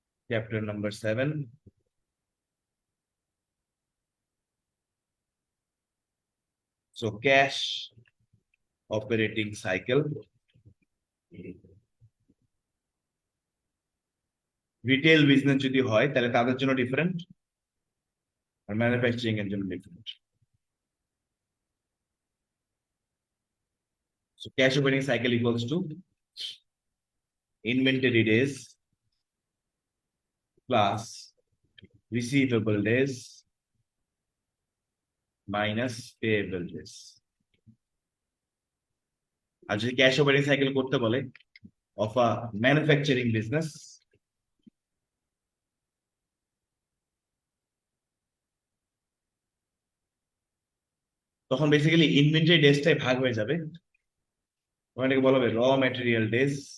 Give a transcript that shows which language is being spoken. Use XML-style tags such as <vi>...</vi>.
<en>Chapter number 7, so cash operating cycle.</en> <bn>Retail business যদি হয় তাহলে তাদের জন্য ডিফারেন্ট, আর ম্যানুফ্যাকচারিং এর জন্য different.</bn> <en>So cash operating cycle equals to inventory days plus receivable days minus payable days.</en> <bn>আর যদি cash operating cycle করতে বলে অফ আ ম্যানুফ্যাকচারিং বিজনেস, তখন বেসিক্যালি ইনভেন্টরি ডেজটাই ভাগ হয়ে যাবে। ওখানে বলা হবে র ম্যাটেরিয়াল ডেজ</bn>